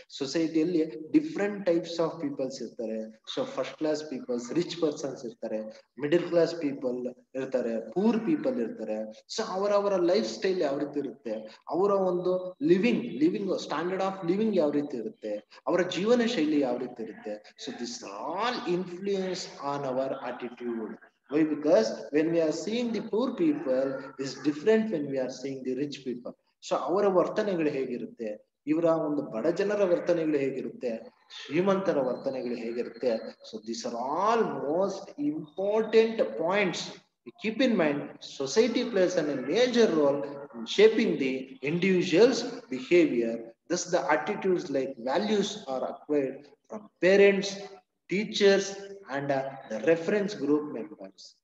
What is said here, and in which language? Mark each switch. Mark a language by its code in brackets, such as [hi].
[en] ಸೊಸೈಟಿಯಲ್ಲಿ different types of peoples ಇರ್ತಾರೆ. So first class peoples, rich persons ಇರ್ತಾರೆ, middle class people ಇರ್ತಾರೆ, poor people ಇರ್ತಾರೆ. [kn] So ಅವರವರ life style ಯಾವ ರೀತಿ ಇರುತ್ತೆ, ಅವರ ಒಂದು [en] living standard of living [kn] ಯಾವ ರೀತಿ ಇರುತ್ತೆ, ಅವರ ಜೀವನ ಶೈಲಿ ಯಾವ ರೀತಿ ಇರುತ್ತೆ. [en] So this all influence on our attitude. Why? Because when we are seeing the poor people is different when we are seeing the rich people. [kn] So ಅವರ ವರ್ತನೆಗಳು ಹೇಗಿರುತ್ತೆ, ಇವರ ಒಂದು ಬಡ ಜನರ ವರ್ತನೆಗಳು ಹೇಗಿರುತ್ತೆ, ಶ್ರೀಮಂತರ ವರ್ತನೆಗಳು ಹೇಗಿರುತ್ತೆ. [en] So this are all most important points. Keep in mind, society plays a major role in shaping the individual's behavior. Thus, the attitudes like values are acquired from parents, teachers, and the reference group members.